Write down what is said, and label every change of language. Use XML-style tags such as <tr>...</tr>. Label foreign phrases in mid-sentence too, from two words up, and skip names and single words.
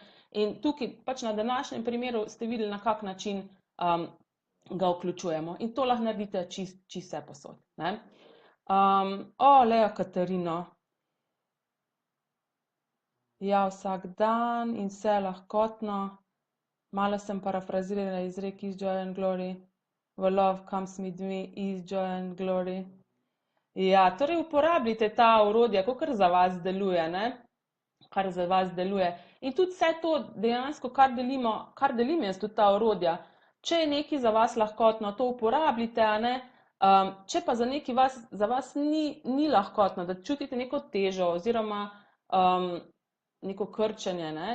<sl>In tukaj pač na današnjem primeru ste videli, na kak način ga vključujemo. In to lahko naredite čisto vse posod, ne? Lea Katarino. Ja, vsak dan in vse lahkotno. Malo sem parafrazirala izrek</sl> <en>Is joy and glory. Where love comes with me, is joy and glory.</en> <sl>Ja, torej uporabljite ta orodja, kakor za vas deluje, ne? Kar za vas deluje. In tudi vse to dejansko, kar delim jaz tudi ta orodja. Če je nekaj za vas lahkotno, to uporabljite, ne? Če pa za vas ni lahkotno, da čutite neko težo oziroma neko krčenje, ne?</sl>